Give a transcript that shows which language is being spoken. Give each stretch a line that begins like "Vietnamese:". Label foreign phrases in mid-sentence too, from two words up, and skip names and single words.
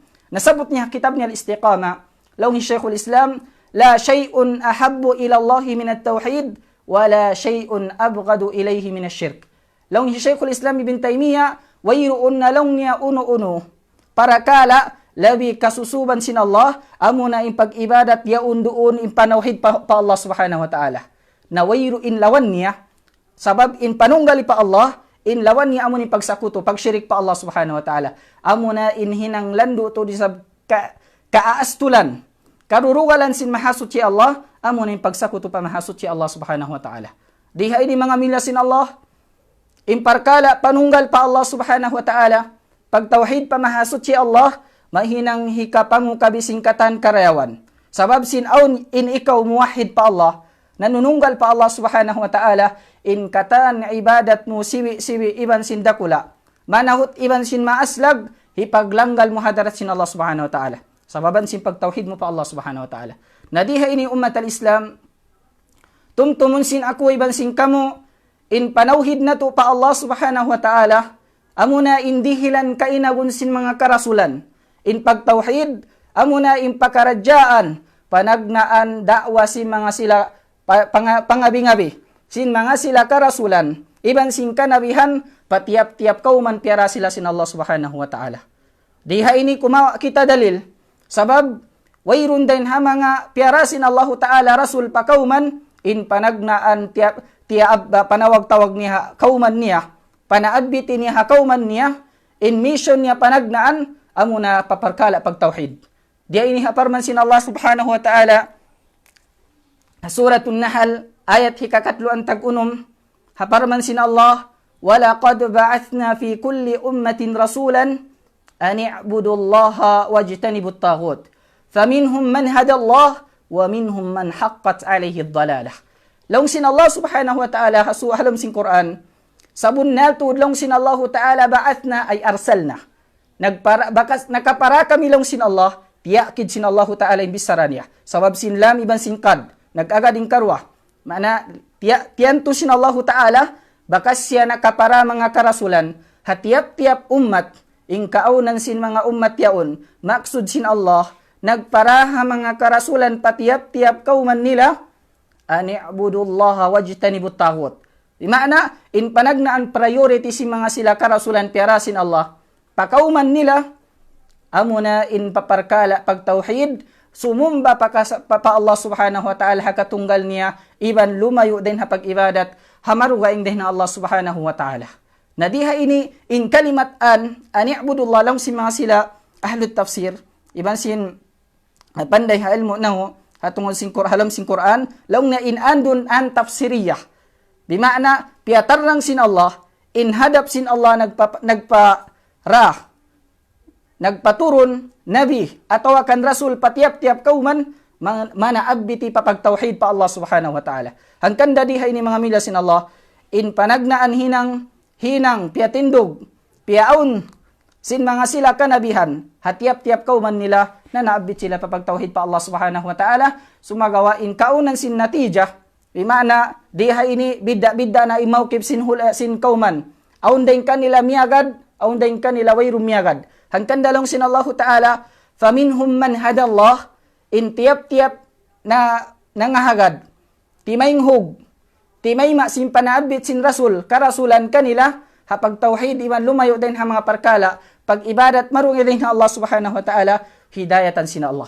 Tausug: Nasabot niya kitab niya al-Istiqamah, lawng Sheikhul Islam,
Arabic: لا شيء أحب إلى الله من التوحيد ولا شيء أبغض إليه من الشرك.
Tausug: Laung Sheikhul Islam Ibn Taymiyyah wayruun na laung niya uno-uno para kala labi kasusuban sin Allah amuna in pag-ibadat yaun doon in panawhid pa Allah
Arabic: سبحانه وتعالى.
Tausug: Na wayru in lawan niya sabab in panunggali pa Allah in lawan niya amun in pagsakuto pagsyirik pa Allah
Arabic: سبحانه وتعالى.
Tausug: Amuna in hinang lando to di sab kaastulan karurugalan sin mahasot si Allah, amon yung pagsakuto pa mahasot si Allah
Arabic: سبحانه وتعالى.
Tausug: Diha ini mga milya sin Allah, imparkala panunggal pa Allah
Arabic: سبحانه وتعالى,
Tausug: pagtawhid pa mahasot si Allah, mahinang hikapangu kabisingkatan karayawan. Sabab sin aun in ikaw muwahid pa Allah, nanununggal pa Allah
Arabic: سبحانه وتعالى,
Tausug: in katan ibadat mo siwi iban sin dakula, manahut iban sin maaslag, hipaglanggal mo hadarat sin Allah
Arabic: سبحانه وتعالى.
Tausug: Sababan sin pagtawhid mo pa Allah
Arabic: سبحانه وتعالى.
Tausug: Nadiha ini ummat al-Islam, tumtumun sin ako iban sin kamo, in panawhid na to pa Allah
Arabic: سبحانه وتعالى,
Tausug: amuna indihilan kainagun sin mga karasulan, in pagtawhid, amuna in pakaradyaan, panagnaan da'wa sin mga sila, pangabi-ngabi, sin mga sila karasulan, iban sin kanabihan, patiap-tiap kauman piara sila sin Allah
Arabic: سبحانه وتعالى.
Tausug: Diha ini kumawa kita dalil, sabab, wayrun din ha mga piarasin Allah Ta'ala Rasul pa kauman, in panagnaan panawag-tawag niya kauman niya, panaadbiti niya kauman niya, in mission niya panagnaan, amuna paparkala pagtawhid. Diya ini haparman sin Allah
Arabic: سبحانه وتعالى,
Tausug: Suratun Nahl, ayat hikakatlo ang tag-unom, haparman sin Allah,
Arabic: وَلَقَدْ بَعَثْنَا فِي كُلِّ أُمَّةٍ رَسُولًا أن اعبدوا الله واجتنبوا الطاغوت فمنهم من هدى الله ومنهم من حقت عليه الضلالة.
Tausug: Long sin Allah
Arabic: سبحانه وتعالى
Tausug: hasu halam sin Quran, sabun natud long sin Allah ta'ala
Arabic: بعثنا أي أرسلنا.
Tausug: Nakapara kami long sin Allah, tiyakid sin Allah ta'ala imbisaran niya. Sabab sin lam iban sin qad, nag-agad in karwa. Mana, tiyanto sin Allah ta'ala, bakas siya nakapara mga karasulan, hatiap-tiap umat, ingkaunan sin mga umat yaon, maksud sin Allah, nagparaha mga karasulan patiap-tiap kauman nila,
Arabic: أن اعبدوا الله واجتنبوا الطاغوت.
Tausug: Di makna, in panagnaan priority si mga sila karasulan piarasin Allah, pakauman nila, amuna in paparkala pagtauhid, sumumba pa Allah
Arabic: سبحانه وتعالى
Tausug: hakatunggal niya, iban lumayo din hapag ibadat, hamarugaing din na Allah
Arabic: سبحانه وتعالى.
Tausug: Nadiha ini, in kalimatan, ani'budullah lang si mga sila,
Arabic: أهل التفسير,
Tausug: iban sin, panday ha ilmu na ho, hatungol halam sin Quran, laung na inandun
Arabic: أن تفسيرية.
Tausug: Bimana, piatarang sin Allah, inhadap sin Allah nagpaturon, nabi, atau akan rasul patiap-tiap kauman, manaabiti papagtauhid pa Allah
Arabic: سبحانه وتعالى.
Tausug: Hangkan dadiha ini mga mila sin Allah, in panagnaan hinang, piatindog, piaon, sin mga sila kanabihan, hatiap-tiap kauman nila, na naabit sila papagtauhid pa Allah
Arabic: سبحانه وتعالى,
Tausug: sumagawa in kaunan sin natija, bimana, diha ini bidda-bidda na imawkib sin kauman, aundain kanila miyagad, aundain kanila wayrum miyagad. Hangkan dalong sin Allah ta'ala,
Arabic: فمنهم من هدى الله,
Tausug: in tiap-tiap na nangahagad, timayinghog, timayma sin panaabit sin rasul, karasulan kanila, hapag tauhid iman lumayo din ha mga parkala, pag ibadat marungi din ha Allah
Arabic: سبحانه وتعالى,
Tausug: hidayatan sin Allah.